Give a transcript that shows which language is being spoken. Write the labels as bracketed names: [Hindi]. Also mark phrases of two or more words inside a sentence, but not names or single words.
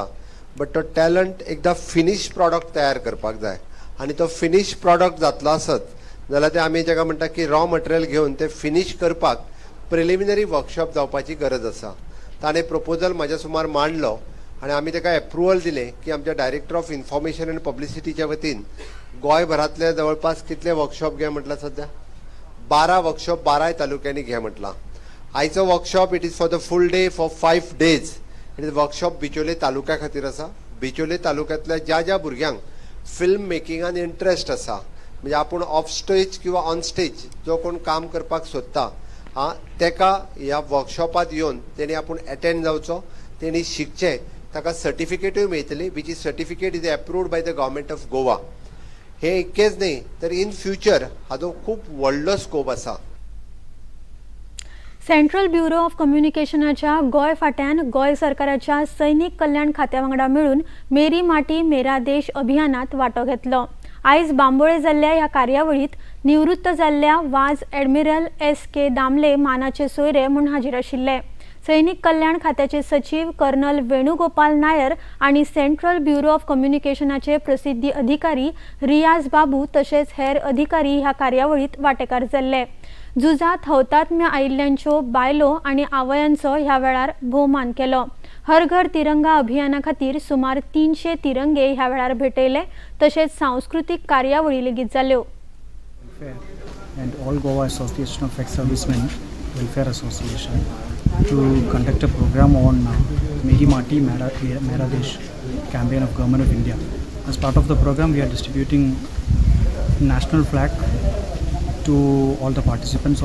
[Konkani] बट तो टॅलंट एकदा [English] finish product [Konkani] तयार करपाक जाय आनी तो [English] finish product [Konkani] जातलो आसत जाल्यार ते आमी जेका म्हणटा की [English] raw material [Konkani] घेवन ते फिनिश करपाक [English] preliminary workshop [Konkani] जावपाची गरज आसा. ताणें प्रपोजल म्हाज्या सुमार मांडलो आनी आमी ताका एप्रुवल दिलें की आमच्या डायरेक्टर ऑफ इन्फॉर्मेशन आनी पब्लिसिटीच्या वतीन गोंयभरांतले जवळपास कितले वर्कशॉप घे म्हटलां सध्या 12 वर्कशॉप 12 तालुक्यांनी घे म्हटलां. [English] आयचो workshop it is for the full day for 5 days. it is workshop [Konkani] बिचोले तालुक्या खातीर आसा. बिचोले तालुक्यांतल्या ज्या ज्या भुरग्यांक [English] film making [Konkani] इंट्रस्ट आसा म्हणजे आपूण [English] off stage [Konkani] किंवा [English] on stage [Konkani] जो कोण काम करपाक सोदता तेका ह्या वर्कशॉपात येवन तेणी आपूण अटेंड जावचो. तेणी शिकचें. ताका सर्टिफिकेटूय मेळटली [English] which is certificate is approved by the government of Goa. [Konkani] हे इतकेच न्ही तर [English] in future [Konkani] हाजो खूब व्हडलो स्कोप आसा. सेंट्रल ब्युरो ऑफ कम्युनिकेशनाच्या गोय फाट्यान गोय सरकाराच्या सैनिक कल्याण खात्या वांगडा मेळून मेरी माटी मेरा देश अभियानात वांटो घेतलो. आयज बांबोळे जाल्ल्या ह्या कार्यावळीत निवृत्त जाल्ल्या [English] vice admiral [Konkani] S.K. दामले मानाचे सोयरे म्हूण हाजीर आशिल्ले. सैनिक कल्याण खात्याचे सचिव कर्नल वेणुगोपाल नायर आणि सेंट्रल ब्युरो ऑफ कम्युनिकेशनाचे प्रसिद्धी अधिकारी रियाज बाबू तसेच हेर अधिकारी ह्या कार्यावळीत वांटेकार जाल्ले. झुजात हौतात्म्य आयिल्ल्यांच्यो बायलो आणि आवयांचो ह्या वेळार भोवमान केलो. हर घर तिरंगा अभियाना खातीर सुमार 300 तिरंगे ह्या वेळार भेटयले तसेच सांस्कृतिक कार्यावळी लेगीत जाल्यो. [English] And all Goa Association of Ex-Servicemen Welfare Association to conduct a program on Meri Mati Mera Desh campaign of Government of India. As part of the program, we are distributing national flag to all the participants.